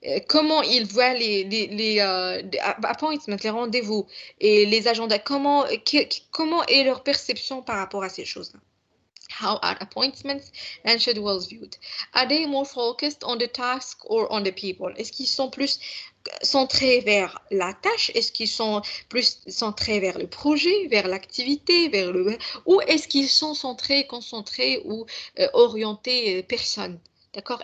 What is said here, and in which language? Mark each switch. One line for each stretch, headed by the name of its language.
French: Comment ils voient les appointments, les rendez-vous et les agendas? Comment est leur perception par rapport à ces choses-là?
English: How are appointments and schedules viewed? Are they more focused on the task or on the people?
French: Est-ce qu'ils sont plus centrés vers la tâche? Est-ce qu'ils sont plus centrés vers le projet, vers l'activité, ou est-ce qu'ils sont concentrés ou orientés personne? D'accord?